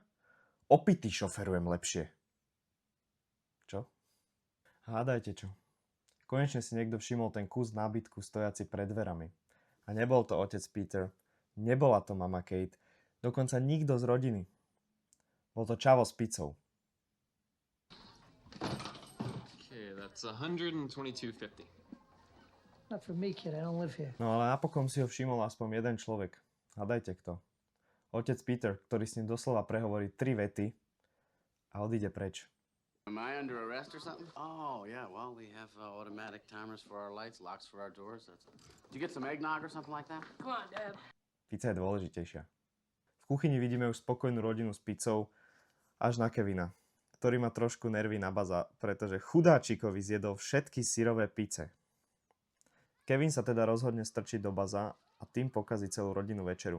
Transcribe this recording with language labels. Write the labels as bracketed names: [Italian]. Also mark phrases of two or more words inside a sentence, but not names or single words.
[Slovak] Opitý šoferujem lepšie. Čo? Hádajte čo. Konečne si niekto všimol ten kus nábytku stojaci pred dverami. A nebol to otec Peter, nebola to mama Kate, dokonca nikto z rodiny. Bol to čavo s pizzou. [English] Okay, that's 122.50. Not for me, kid. I don't live here. [Slovak] No ale napokon si ho všimol aspoň jeden človek. Hádajte kto. Otec Peter, ktorý s ním doslova prehovorí 3 vety a odíde preč. [English] Am I under arrest or something? Oh, yeah, well, we have automatic timers for our lights, locks for our doors. Did you get some eggnog or something like that? Come on, Dad. [Slovak] Pizza je dôležitejšia. V kuchyni vidíme už spokojnú rodinu s pizzou až na Kevina, ktorý má trošku nervy na Buzza, pretože chudáčikovi zjedol všetky syrové pice. Kevin sa teda rozhodne strčiť do Buzza a tým pokazí celú rodinu večeru.